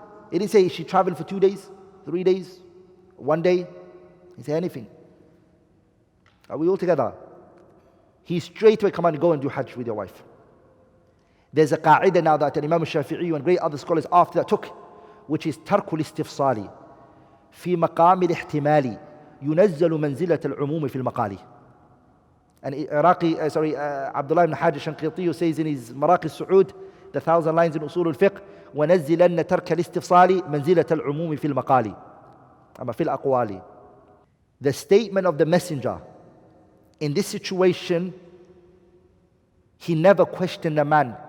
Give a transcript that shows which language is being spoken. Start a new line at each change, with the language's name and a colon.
English: He didn't say, is she traveling for 2 days, 3 days, 1 day? He didn't say anything. Are we all together? He straight away commanded, go and do Hajj with your wife. There's a qa'idah now that Imam al-Shafi'i and great other scholars after that took, which is tarkul istifsali.
Arabic: في مقام الاحتمال ينزل منزلة العموم في المقال.
English: And AbdulRahman Hassan who says in his Maraqi Su'ud, the 1,000 lines in Usul al-Fiqh,
Arabic: وَنَزِّلَنَّ تَرْكَ الْإِسْتِفْصَالِ مَنْزِلَةَ الْعُمُومِ فِي الْمَقَالِ أما في الأقوال.
English: The statement of the Messenger in this situation, he never questioned the man.